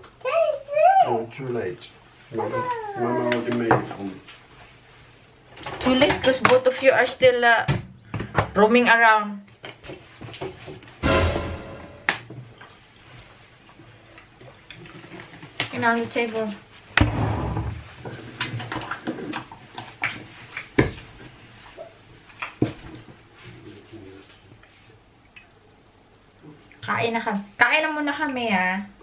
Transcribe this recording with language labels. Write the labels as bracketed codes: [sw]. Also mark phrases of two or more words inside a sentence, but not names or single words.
[en] Oh, too late. Mama already made it for me. Too late because both of you are still roaming around. And on the table. [tl] Kain na kami. Kain na muna kami, ah.